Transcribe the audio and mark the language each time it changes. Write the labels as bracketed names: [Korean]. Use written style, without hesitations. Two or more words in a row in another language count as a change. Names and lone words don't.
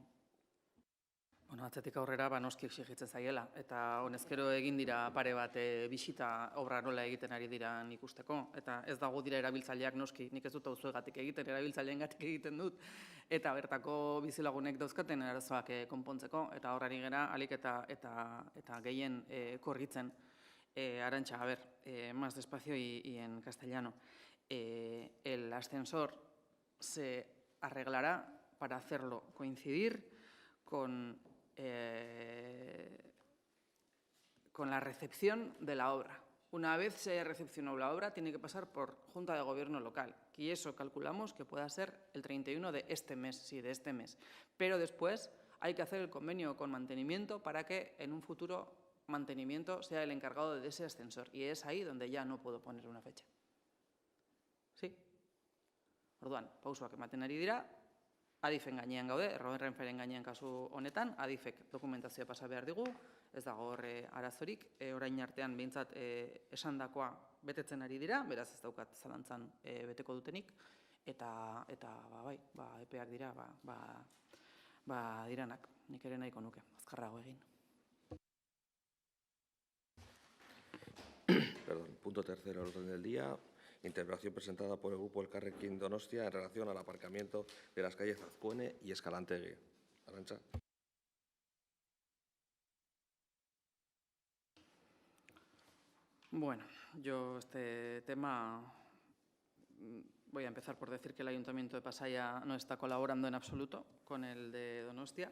[Basque] Bueno, atzetik aurrera, noski exigitzen zaiela, eta honezkero egin dira pare bat bisita obra nola egiten ari diran ikusteko, eta ez dago dira erabiltzaileak noski, nik ez dut auzuegatik egiten, erabiltzaileengatik egiten dut, eta bertako bizilagunek dauzkaten arazoak konpontzeko, eta horrari gera alik eta gehien korritzen. [Spanish] Arantxa, a ver, más despacio y en castellano. El ascensor se arreglará para hacerlo coincidir con la recepción de la obra. Una vez se recepcionó la obra, tiene que pasar por Junta de Gobierno local, y eso calculamos que pueda ser el 31 de este mes, sí, de este mes. Pero después hay que hacer el convenio con mantenimiento para que en un futuro mantenimiento sea el encargado de ese ascensor, y es ahí donde ya no puedo poner una fecha. ¿Sí? [Basque] Orduan, pausoak ematen ari dira, Adifen gainean gaude, Renferen gainean kasu honetan, Adifek dokumentazioa pasa behar digu, ez dago horre arazorik, orain artean behintzat esandakoa betetzen ari dira, beraz ez daukat zalantzan beteko dutenik, eta bai, epeak dira, diranak, nik ere nahiko nuke, azkarrago egin. [Spanish] Perdón, punto tercero del orden del día. Interpelación presentada por el Grupo Elkarrekin Donostia en relación al aparcamiento de las calles Azcuene y Escalantegui. Arantxa. Bueno, yo este tema voy a empezar por decir que el Ayuntamiento de Pasaia no está colaborando en absoluto con el de Donostia.